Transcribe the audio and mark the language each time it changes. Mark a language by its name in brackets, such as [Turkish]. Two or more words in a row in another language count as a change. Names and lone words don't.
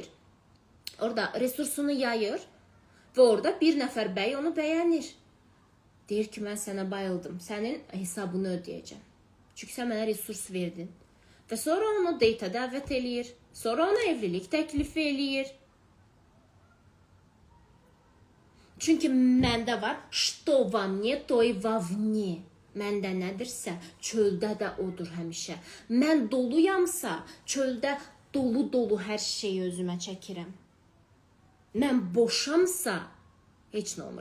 [Azerbaijani] Orada resursunu yayır və orada bir nəfər bəy onu bəyənir. Deyir ki, mən sənə bayıldım, sənin hesabını ödəyəcəm. Çünki sən mənə resurs verdin. Və sonra onu date-a dəvət eləyir. Sonra ona evlilik təklifi eləyir. Çünki məndə var, [Russian] что во мне, то и вовне. [Azerbaijani] Məndə nədirsə, çöldə də odur həmişə. Mən doluyamsa, çöldə dolu-dolu hər şeyi özümə çəkirəm. Mən boşamsa, heç nə olmur.